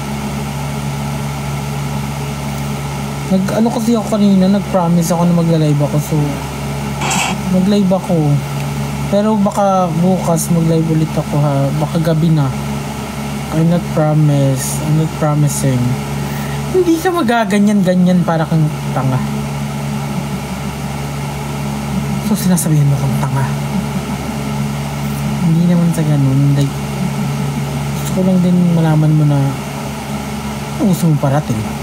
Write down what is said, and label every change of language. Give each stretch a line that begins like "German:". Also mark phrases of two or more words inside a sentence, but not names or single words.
Filipino: Ano kasi ako kanina, nag-promise ako na magla-live ako, so mag-live ako. Pero baka bukas mag-live ulit ako, ha. Baka gabi na.
English: I'm not promising.
Filipino: Hindi ka magaganyan-ganyan para kang tanga. So sinasabihin mo kang tanga. Hindi naman sa ganun. Like, gusto ko lang din malaman mo na ang gusto mong parating.